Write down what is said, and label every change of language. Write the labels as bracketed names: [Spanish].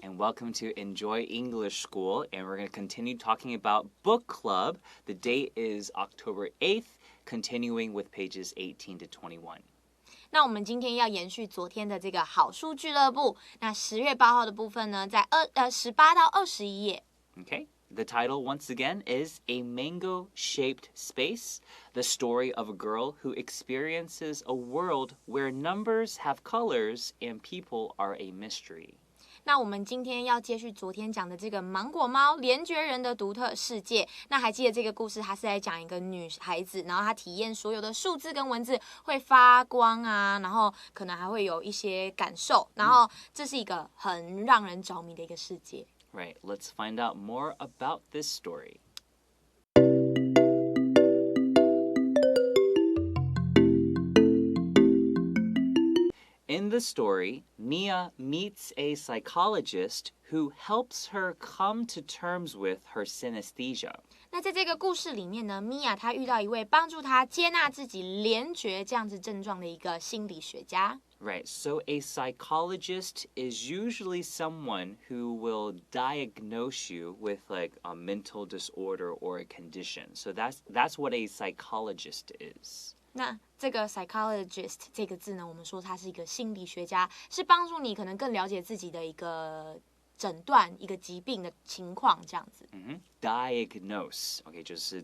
[English] And welcome to Enjoy English School. And we're going to continue talking about book club. The date is October 8th, continuing with pages 18 to 21. [Chinese] 那我们今天要延续昨天的这个好书俱乐部。那10月8号的部分呢，在18到21页。 [English] Okay. The title, once again, is A Mango-Shaped Space, the story of a girl who experiences a world where numbers have colors and people are a mystery. [Chinese] 那我们今天要接续昨天讲的这个芒果猫联觉人的独特世界。那还记得这个故事，它是在讲一个女孩子，然后她体验所有的数字跟文字会发光啊，然后可能还会有一些感受，然后这是一个很让人着迷的一个世界。 [English] Right, let's find out more about this story. In the story, Mia meets a psychologist who helps her come to terms with her synesthesia. [Chinese] 那在这个故事里面呢，米娅她遇到一位帮助她接纳自己联觉这样子症状的一个心理学家。 [English] Right, so a psychologist is usually someone who will diagnose you with like a mental disorder or a condition. So that's what a psychologist is. [Chinese] 那这个 psychologist 这个字呢，我们说它是一个心理学家，是帮助你可能更了解自己的一个诊断一个疾病的情况这样子。 [English] Diagnose, OK， [Chinese] 就是